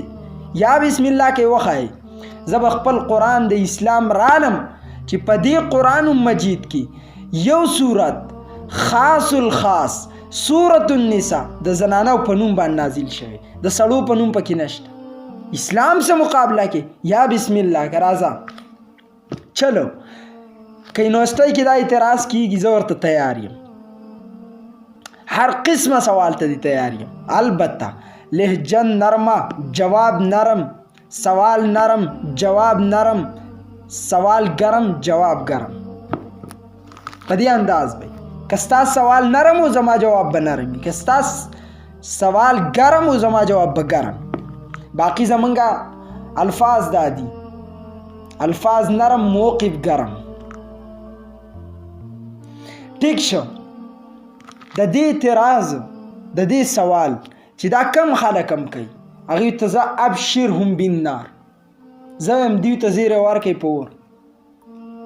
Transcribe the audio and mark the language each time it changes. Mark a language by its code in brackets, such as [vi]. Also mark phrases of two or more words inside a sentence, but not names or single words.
[ps] یا [ar] بسم الله [ps] کې وښایي زه به خپل قرآن د اسلام رالم چې په دې قرآن مجید کې یو صورت خاص الخاص سورة النساء د زنانو په نوم باندې نازل شوی د سړو په نوم پکې نشته. [ur] اسلام سے مقابلہ [ps] کې یا [ar] بسم الله [ps] که راځه چلو که یونیورسټۍ کې دا اعتراض کیږي زه ورته تیار یم. هر قسمه سوال ته دی تیار یم. البته لهجه نرمه جواب نرم سوال نرم جواب نرم سوال گرم جواب گرم په دې انداز به که ستا سوال نرم و زما جواب به نرم وي که ستا سوال گرم و زما جواب به گرم. باقی زمونږه الفاظ دادي الفاظ نرم موقف گرم. ټیک شو د دې اعتراض د دې سوال چې دا کم خلک هم کوي هغوی ته زه [ar] ابشرهم بالنار [ps] زه هم دوی ته زیری ورکوي په اور.